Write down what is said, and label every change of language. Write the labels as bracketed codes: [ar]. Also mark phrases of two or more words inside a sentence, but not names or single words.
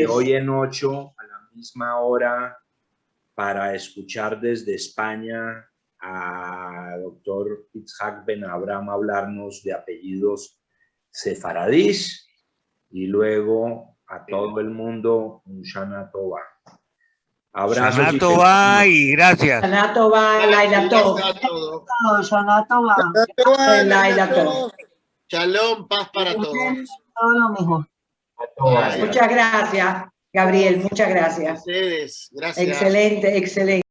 [es] De hoy en 8 a la misma hora para escuchar desde España a doctor Itzhak Ben Abraham hablarnos de apellidos sefaradís y luego a todo el mundo un [he] שנה טובה. [es] Abrazos. [he] שנה טובה [es] y gracias. [he] שנה טובה, לילה טוב. שנה טובה. לילה טוב. [es] Shalom, paz para todos. Todo lo mejor. Muchas gracias, Gabriel. Muchas gracias. Ustedes, gracias. Excelente, excelente.